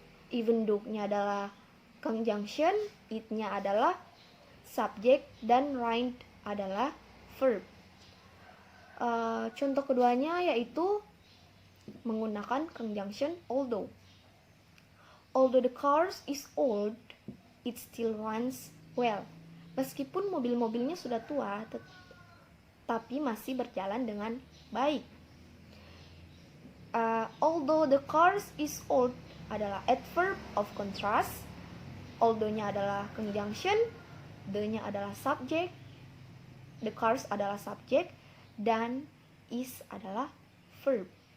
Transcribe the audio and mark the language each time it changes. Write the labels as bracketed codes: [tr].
[id] Even though-nya adalah conjunction, it-nya adalah subject, dan rained adalah verb. Contoh keduanya yaitu menggunakan conjunction although. [en] Although the car is old, it still runs well. [id] Meskipun mobil-mobilnya sudah tua, tapi masih berjalan dengan baik. [en] Although the cars is old [id] adalah adverb of contrast. Although-nya adalah conjunction, the-nya adalah subject, the cars adalah subject, dan is adalah verb.